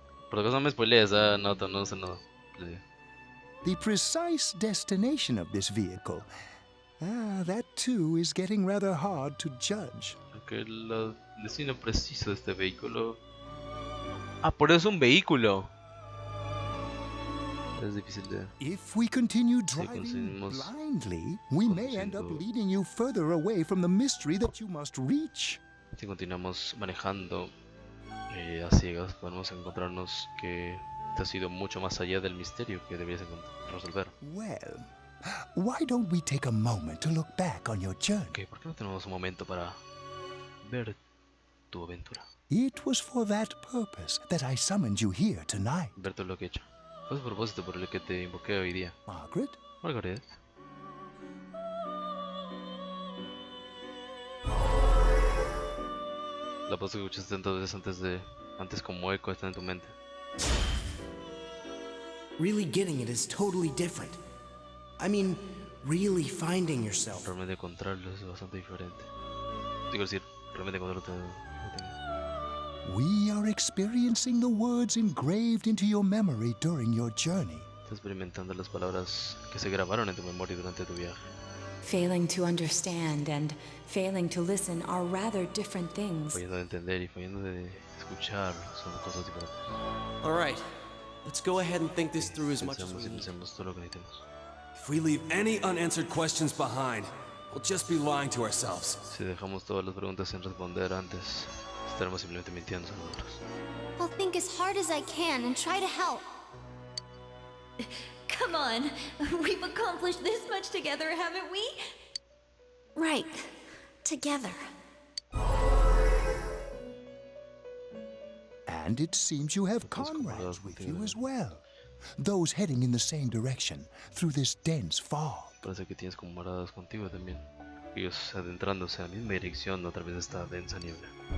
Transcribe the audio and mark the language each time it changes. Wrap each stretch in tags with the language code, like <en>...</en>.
<es>Por lo que no me spoilees, no sé nada.</es> <en>The precise destination of this vehicle. That too is getting rather hard to judge.</en> <es>Aunque el destino preciso de este vehículo... pero es un vehículo. Es difícil de...</es> <en>If we continue driving blindly, we may end up leading you further away from the mystery that you must reach.</en> <es>Si continuamos manejando a ciegas, podemos encontrarnos que te has ido mucho más allá del misterio que deberías resolver.</es> <en>Well, why don't we take a moment to look back on your journey?</en> <es>Okay, ¿por qué no tenemos un momento para ver tu aventura?</es> <en>It was for that purpose that I summoned you here tonight.</en> <es>Ver todo lo que he hecho. Fue a propósito por el que te invoqué hoy día. Margaret. La voz que escuchaste tantas veces antes como eco está en tu mente.</es> <en>Really getting it is totally different. I mean, really finding yourself.</en> <es>Realmente encontrarlo es bastante diferente. Digo decir, realmente encontrarte.</es> <en>We are experiencing the words engraved into your memory during your journey.</en> <es>Estás experimentando las palabras que se grabaron en tu memoria durante tu viaje.</es> <en>Failing to understand and failing to listen are rather different things.</en> <es>Fallando de entender y fallando de escuchar son cosas diferentes.</es> <en>All right, let's go ahead and think this through as much as we need.</en> <es>Todo lo que necesitemos.</es> <en>If we leave any unanswered questions behind, we'll just be lying to ourselves.</en> <es>Si dejamos todas las preguntas sin responder antes, estaremos simplemente mintiendo a nosotros.</es> <en>I'll think as hard as I can and try to help. Come on, we've accomplished this much together, haven't we? right. Together. And it seems you have comrades with you as well. Those heading in the same direction through this dense fog.</en> <es>Parece que tienes camaradas contigo también. Ellos adentrándose a la misma dirección a través de esta densa niebla.</es>